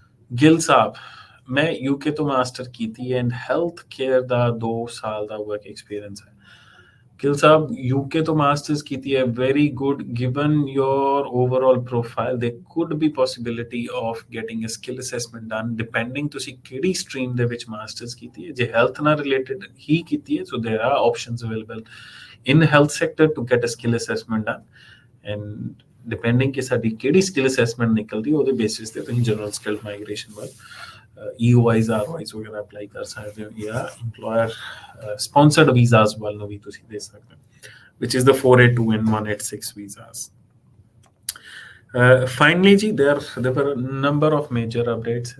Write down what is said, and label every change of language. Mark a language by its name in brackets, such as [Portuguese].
[Punjabi] ਗਿੱਲ ਸਾਹਿਬ, ਮੈਂ UK ਤੋਂ master ਕੀਤੀ ਐਂਡ ਹੈਲਥ ਕੇਅਰ ਦਾ 2 ਸਾਲ ਦਾ ਵਰਕ ਐਕਸਪੀਰੀਅੰਸ ਹੈ। ਗਿੱਲ ਸਾਹਿਬ, UK ਤੋਂ ਮਾਸਟਰਸ ਕੀਤੀ ਹੈ, [English] very good, given your overall profile there could be possibility of getting a skill assessment done depending [Punjabi] ਤੁਸੀਂ ਕਿਹੜੀ ਸਟਰੀਮ ਦੇ ਵਿੱਚ ਮਾਸਟਰਸ ਕੀਤੀ ਹੈ। ਜੇ ਹੈਲਥ ਨਾਲ ਰਿਲੇਟਡ ਹੀ ਕੀਤੀ ਹੈ, [English] so there are options available in health sector to get a skill assessment done, and depending [Punjabi] ਕਿ ਸਾਡੀ ਕਿਹੜੀ skill assessment ਨਿਕਲਦੀ, ਉਹਦੇ ਬੇਸਿਸ ਤੇ ਤੁਸੀਂ ਜਨਰਲ ਸਕਿੱਲ ਮਾਈਗ੍ਰੇਸ਼ਨ ਵੱਲ EOIs ROIs ਵਗੈਰਾ ਅਪਲਾਈ ਕਰ ਸਕਦੇ ਹੋ, ਜਾਂ ਇੰਪਲੋਇਰ ਸਪਾਂਸਰਡ ਵੀਜ਼ਾਸ ਵੱਲ ਨੂੰ ਵੀ ਤੁਸੀਂ ਦੇ ਸਕਦੇ ਹੋ, [English] which is the 482 and 186 visas। Finally, ji, there were a number of major updates.